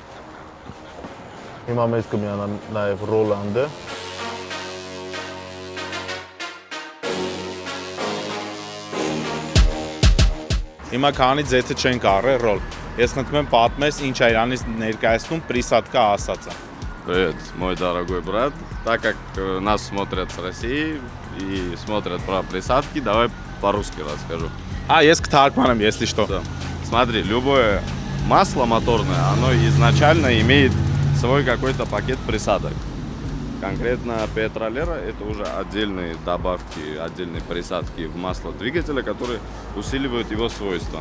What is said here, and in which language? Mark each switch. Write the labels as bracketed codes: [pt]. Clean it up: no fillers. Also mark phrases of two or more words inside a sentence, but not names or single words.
[hy] Հիմա մեզ կմիանա նաև Ռոլանդը։ Հիմա քանի ձեթը չենք առել, Ռոլ։ Ես խնդրում եմ պատմես ինչ է իրանից ներկայացնում Присадка ասածը։ [ru] Привет, мой дорогой брат. Так как нас смотрят с России и смотрят про присадки, давай по-русски расскажу. [hy] Ես կթարգմանեմ, [ru] если что. Да. Смотри, любое масло моторное, оно изначально имеет свой какой-то пакет присадок. Конкретно Петролера это уже отдельные добавки, отдельные присадки в масло двигателя, которые усиливают его свойства.